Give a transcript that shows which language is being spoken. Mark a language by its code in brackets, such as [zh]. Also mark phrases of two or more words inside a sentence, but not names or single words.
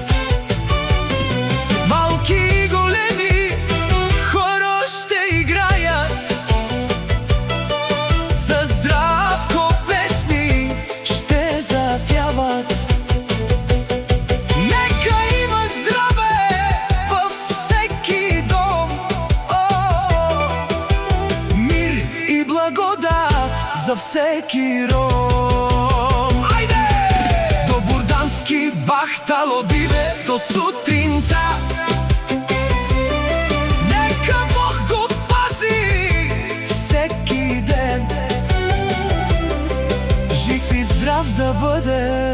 [bg] Малки и големи хоро ще играят, за Здравко песни ще запяват. Нека има здраве във всеки дом, мир и благодат за всеки ром. Ајде! Добурдански [rom] бахтало диве [bg] до сутринта, нека Бог го пази всеки ден, жив и здрав да бъде.